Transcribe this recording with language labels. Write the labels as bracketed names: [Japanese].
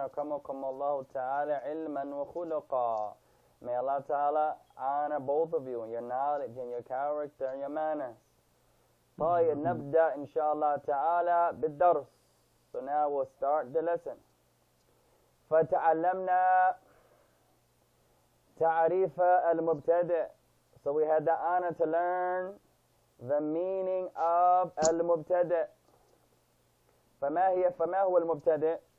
[Arabic] أكرمكم الله تعالى علما وخلقا. [English] May Allah Ta'ala honor both of you in your knowledge and your character and your manners. [Arabic] طيب نبدأ إن شاء الله تعالى بالدرس. [English] So now we'll start the lesson. [Arabic] فتعلمنا تعريف المبتدئ. [English] So we had the honor to learn the meaning of المبتدئ. [Arabic] فما هو المبتدئ?